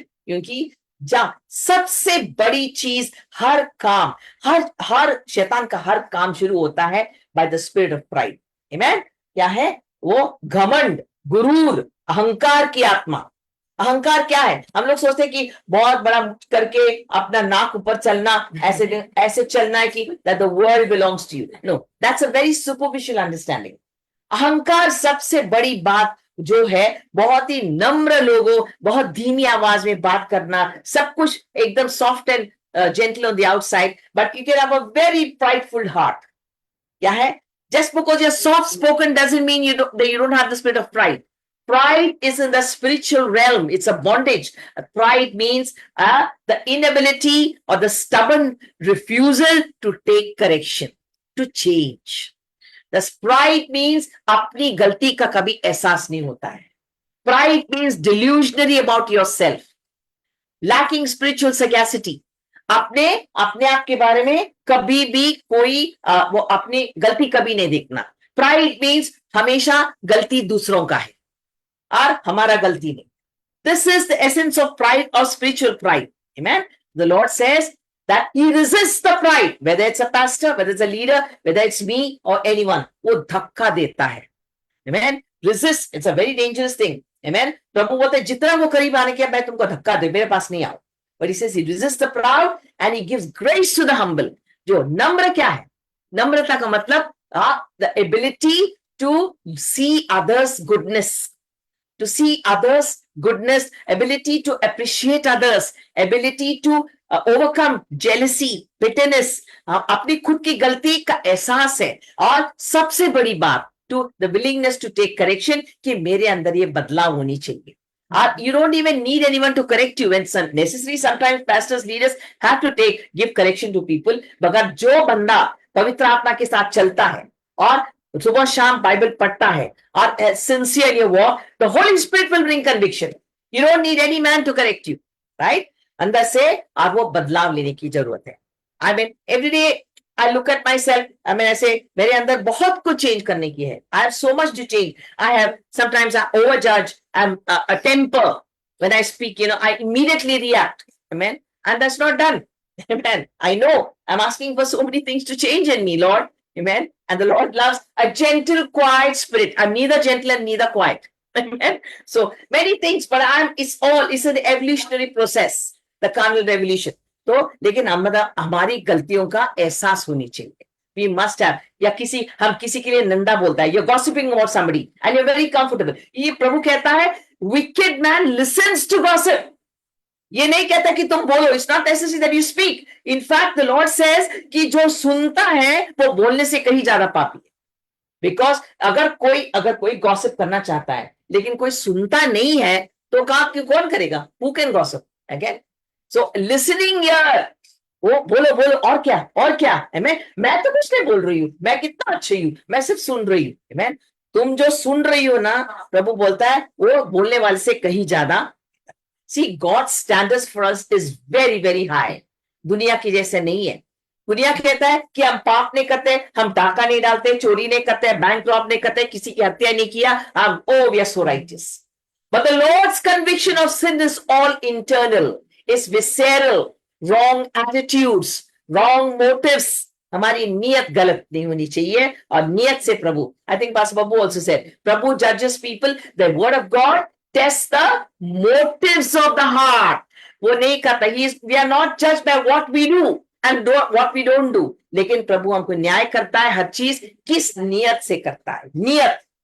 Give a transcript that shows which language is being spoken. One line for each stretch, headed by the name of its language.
Hindi: क्योंकि जब सबसे बड़ी चीज, हर काम, हर शैतान का हर काम शुरू होता है
English: By the spirit of pride.
Hindi: आमेन। क्या है वो? घमंड, गुरूर, अहंकार की आत्मा। अहंकार क्या है? हम लोग सोचते हैं कि बहुत बड़ा करके अपना नाक ऊपर चलना, ऐसे चलना है कि
English: that the world belongs to you. No, that's a very superficial understanding.
Hindi: अहंकार सबसे बड़ी बात जो है, बहुत ही नम्र लोगों, बहुत धीमी आवाज में बात करना, सब कुछ एकदम
English: Soft and gentle on the outside, but you can have a very prideful heart.
Hindi: क्या है?
English: Just because you're soft spoken doesn't mean that you don't have the spirit of pride. Pride is in the spiritual realm. It's a bondage. Pride means the inability or the stubborn refusal to take correction, to change. Thus, pride means
Hindi: अपनी गलती का कभी एहसास नहीं होता है।
English: Pride means delusionary about yourself, lacking spiritual sagacity.
Hindi: अपने आप के बारे में कभी भी कोई वो अपनी गलती कभी नहीं देखना।
English: pride means
Hindi: हमेशा गलती दूसरों का है और हमारा गलती नहीं।
English: This is the essence of pride और spiritual pride.
Hindi: Amen.
English: the lord says that he resists the pride, whether it's a pastor, whether it's a leader, whether it's me or anyone,
Hindi: वो धक्का देता है।
English: Amen. Resist, it's a very dangerous thing. Amen.
Hindi: प्रभु बोलते हैं जितना वो करीब आने के मैं तुमको धक्का दे, मेरे पास नहीं आओ।
English: But he says he resists the proud and he gives grace to the humble.
Hindi: जो नम्र क्या है? नम्रता का मतलब
English: the ability to see others' goodness, to see others' goodness, ability to appreciate others, ability to overcome jealousy, bitterness,
Hindi: अपनी खुद की गलती का एहसास है, और सबसे बड़ी बात
English: to the willingness to take correction,
Hindi: कि मेरे अंदर ये बदलाव होनी चाहिए।
English: You don't even need anyone to correct you when necessary. Sometimes pastors, leaders have to give correction to people.
Hindi: मगर जो बंदा पवित्र आत्मा के साथ चलता है और सुबह शाम बाइबल पढ़ता है और
English: sincere your walk, the Holy Spirit will bring conviction. You don't need any man to correct you, right?
Hindi: अंदर से और वो बदलाव लेने की जरूरत है।
English: I mean, every day I look at myself. I mean, I say
Hindi: मेरे अंदर बहुत कुछ चेंज करने की है।
English: I have so much to change. I have sometimes I overjudge. I'm a temper when I speak. You know, I immediately react. Amen. And that's not done. Amen. I know I'm asking for so many things to change in me, Lord. Amen. And the Lord loves a gentle, quiet spirit. I'm neither gentle and neither quiet. Amen. So many things, but it's an evolutionary process, the carnal revolution.
Hindi: तो लेकिन हमारी गलतियों का एहसास होनी चाहिए।
English: We must have,
Hindi: या हम किसी के लिए निंदा बोलता है,
English: you're gossiping about somebody and you're very comfortable.
Hindi: ये प्रभु कहता है
English: wicked man listens to gossip.
Hindi: ये नहीं कहता कि तुम बोलो,
English: it's not necessary that you speak. In fact, the Lord says
Hindi: कि जो सुनता है वो बोलने से कहीं ज्यादा पापी है। Because अगर कोई gossip करना चाहता है लेकिन कोई सुनता नहीं है तो कौन करेगा?
English: Who can gossip? Again. So listening here,
Hindi: वो बोलो और क्या मैं तो कुछ नहीं बोल रही हूँ, मैं कितना अच्छी हूँ, मैं सिर्फ सुन रही हूँ।
English: Amen.
Hindi: तुम जो सुन रही हो ना, प्रभु बोलता है वो बोलने वाले से कहीं ज्यादा।
English: See, God's standards for us is very, very high.
Hindi: दुनिया की जैसे नहीं है। दुनिया कहता है कि हम पाप नहीं करते, हम डाका नहीं डालते, चोरी नहीं करते, बैंक रॉब नहीं करते, किसी की हत्या नहीं किया,
English: we are so righteous. But the Lord's conviction of sin is all internal. Is visceral, wrong attitudes, wrong motives.
Hindi: हमारी नियत गलत नहीं होनी चाहिए और नियत से प्रभु,
English: I think Pastor Babu also said, Prabhu judges people, the word of God tests the motives of the heart.
Hindi: वो नहीं करता,
English: we are not judged by what we do, and what we don't do.
Hindi: लेकिन प्रभु हमको न्याय करता है हर चीज किस नियत से करता है, नियत।